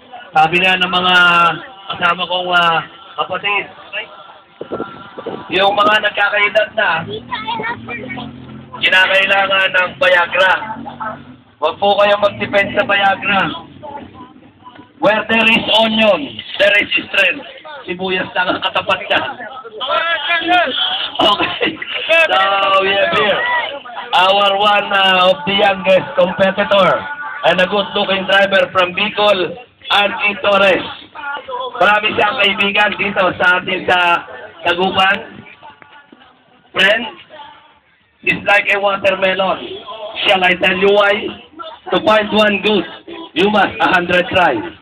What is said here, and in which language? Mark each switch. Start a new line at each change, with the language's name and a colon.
Filipino: Sabi na ng mga kasama kong kapatid, yung mga nagkakaedad na, kinakailangan ng Viagra. Huwag po kayong mag-depend sa Viagra.
English: Where there is onion, there is strength.
Filipino: Sibuyas lang ang katapat niya.
English: Okay. So, we have here our one of the youngest competitor and a good-looking driver from Bicol, Angie Torres.
Filipino: Marami siyang kaibigan dito sa atin sa Dagupan.
English: Friend, it's like a watermelon. Shall I tell you why? To find one good, you must 100 try.